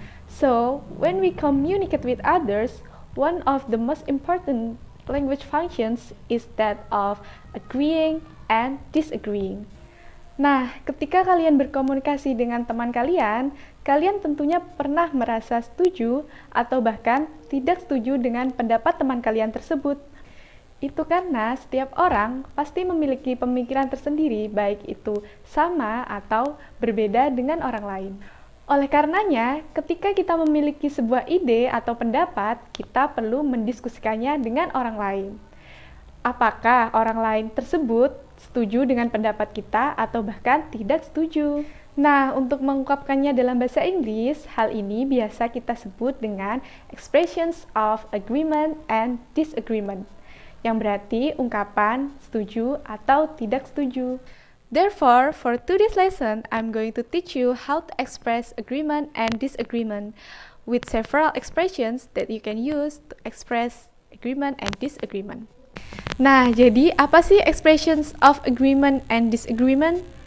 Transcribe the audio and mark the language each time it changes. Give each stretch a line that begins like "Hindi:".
English: So, when we communicate with others, one of the most important language functions is that of agreeing and disagreeing.
Indonesian: Nah, ketika kalian berkomunikasi dengan teman kalian, kalian tentunya pernah merasa setuju atau bahkan tidak setuju dengan pendapat teman kalian tersebut. Itu karena setiap orang pasti memiliki pemikiran tersendiri, baik itu sama atau berbeda dengan orang lain. Oleh karenanya, ketika kita memiliki sebuah ide atau pendapat, kita perlu mendiskusikannya dengan orang lain. Apakah orang lain tersebut setuju dengan pendapat kita atau bahkan tidak setuju? Nah, untuk mengungkapkannya dalam bahasa Inggris, hal ini biasa kita sebut dengan
English: expressions of agreement and disagreement,
Indonesian: yang berarti ungkapan setuju atau tidak setuju.
English: Therefore, for today's lesson, I'm going to teach you how to express agreement and disagreement with several expressions that you can use to express agreement and disagreement.
Indonesian: Nah, jadi apa sih
English: expressions of agreement and disagreement?